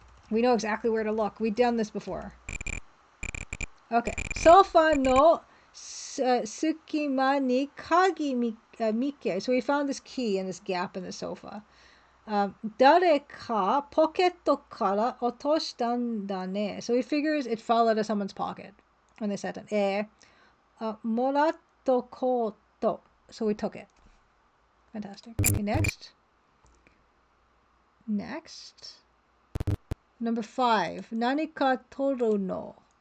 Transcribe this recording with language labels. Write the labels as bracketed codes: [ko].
[en] We know exactly where to look. We've done this before. Okay, [ja] sofa no sukima ni kagi mike. [en] So we found this key in this gap in the sofa. [ja] 誰かポケットから落としたんだね. [en] So he figures it fell out of someone's pocket when they said it. [ja] もらっとこうと. [en] So we took it. Fantastic. Okay, next. Next. Number 5. [ja] 何か取るの.